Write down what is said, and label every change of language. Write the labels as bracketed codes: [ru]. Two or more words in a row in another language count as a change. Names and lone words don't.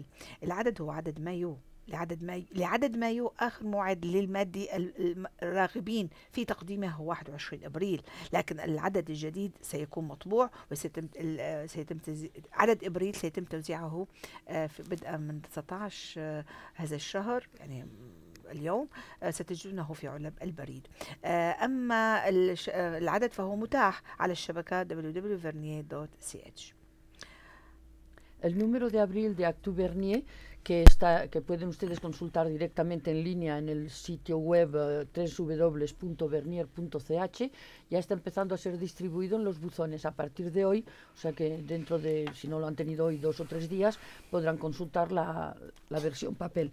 [ar] العدد هو عدد مايو، لعدد مايو آخر موعد للمادي الراغبين في تقديمه هو 21 أبريل، لكن العدد الجديد سيكون مطبوع وسيتم عدد أبريل سيتم توزيعه بدءا من 19 هذا الشهر، يعني اليوم ستجدونه في علب البريد. أما العدد فهو متاح على الشبكة www.vernier.ch. [es] El número de abril de Actu Vernier, que pueden ustedes consultar directamente en línea en el sitio web www.vernier.ch, ya está empezando a ser distribuido en los buzones a partir de hoy, o sea que dentro de, si no lo han tenido hoy, 2 o 3 días, podrán consultar la versión papel.